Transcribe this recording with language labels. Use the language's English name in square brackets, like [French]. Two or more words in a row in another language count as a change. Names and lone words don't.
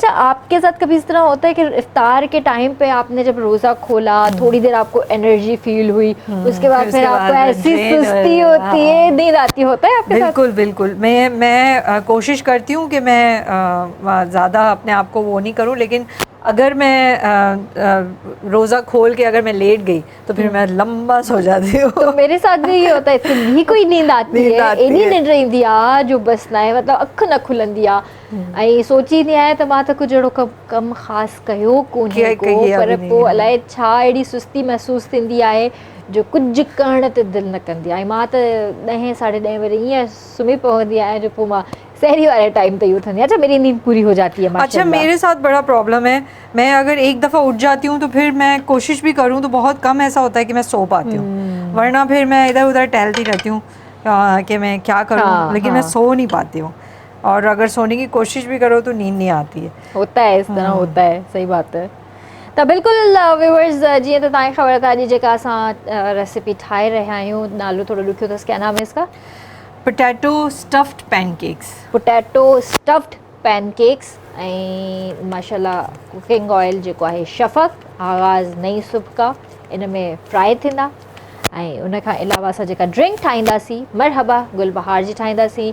[Urdu] اچھا، آپ کے ساتھ کبھی اس طرح ہوتا ہے کہ افطار کے ٹائم پہ آپ نے جب روزہ کھولا، تھوڑی دیر آپ کو [English] energy feel [Urdu] ہوئی، اس کے بعد پھر آپ کو ایسی سستی ہوتی ہے، نیند آتی، ہوتا ہے آپ کے ساتھ? بالکل بالکل. میں کوشش کرتی ہوں کہ میں زیادہ اپنے آپ کو وہ نہیں کروں، لیکن اگر میں روزہ کھول کے اگر میں لیٹ گئی تو پھر میں لمبا سو جاتی ہوں. تو میرے ساتھ بھی یہ ہوتا ہے، پھر بھی کوئی نیند آتی ہے, [Sindhi] एॾी निंड ईंदी आहे जो बसि न आहे, मतिलबु अखि न खुलंदी आहे, ऐं सोचींदी आहियां त मां त कुझु अहिड़ो कमु ख़ासि कयो कोन्हे को, पर पोइ अलाए छा अहिड़ी सुस्ती महसूसु थींदी आहे जो कुझु करण ते दिलि न कंदी आहे। मां त 10 साढ़े 10 बजे ईअं सुम्ही पवंदी आहियां जो पोइ मां [Urdu] سحری والے [Sindhi] टाइम ते यूँ थी। [Urdu] اچھا، میری نیند پوری ہو جاتی ہے. اچھا، میرے ساتھ بڑا پرابلم ہے، میں اگر ایک دفعہ اٹھ جاتی ہوں تو پھر میں کوشش بھی کروں تو بہت کم ایسا ہوتا ہے کہ میں سو پاتی ہوں، ورنہ پھر میں ادھر ادھر ٹہلتی رہتی ہوں کہ میں کیا کروں، لیکن میں سو نہیں پاتی ہوں، اور اگر سونے کی کوشش بھی کرو تو نیند نہیں آتی ہے. ہوتا ہے، اس طرح ہوتا ہے، صحیح بات ہے. [Sindhi] तो बिल्कुलु व्यूअर्स, जीअं त तव्हांखे ख़बर आहे, अॼु जेका असां रेसिपी ठाहे रहिया आहियूं, नालो थोरो ॾुखियो अथसि, [Urdu] کیا نام ہے اس کا? [English] Potato stuffed pancakes. Potato stuffed pancakes, [Sindhi] ऐं माशाल्लाह [English] cooking oil [Sindhi] जेको आहे शफ़क़, [Urdu] آغاز نئی صبح کا, [Sindhi] इन में फ्राई थींदा, ऐं उन खां अलावा असां जेका ड्रिंक ठाहींदासीं मरहबा गुलबहार जी ठाहींदासीं।